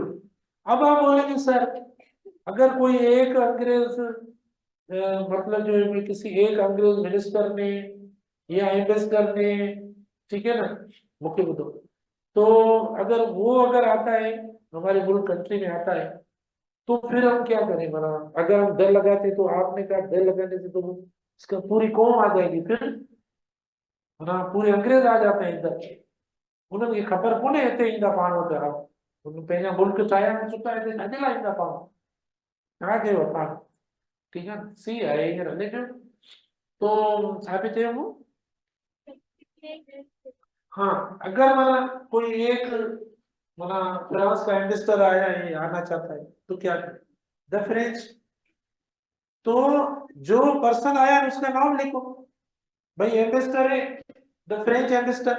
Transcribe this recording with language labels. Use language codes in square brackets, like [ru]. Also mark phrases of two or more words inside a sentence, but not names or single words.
[hi] अब आप बोलेंगे सर अगर कोई एक अंग्रेज मतलब जो है किसी एक अंग्रेज मिनिस्टर ने या एम्बेसडर ने, ठीक है ना, मुख्य मुद्दों, तो अगर वो अगर आता है हमारे मुल्क कंट्री में आता है, तो फिर हम क्या करें, बना अगर हम डर लगाते तो आपने कहा डर लगाने से तो इसका पूरी कौम आ जाएगी फिर, ना पूरे अंग्रेज आ जाते हैं इधर, [sd] उन्हें खबर कोने हिते ईंदा पाण वटि हा, उन पंहिंजा मुल्क चाहिया चुका है हिते छॾे लाइ ईंदा पाण, छा कयो पाण, ठीक है सी आहे हींअर हले पियो। तो छा पई चयो मूं, [hi] हाँ अगर माना कोई एक माना फ्रांस का एम्बेसडर आया है, आना चाहता है, तो क्या करें, [en] the French, [hi] तो जो पर्सन आया है उसका नाम लिखो, भाई एम्बेसडर है, [en] the French ambassador.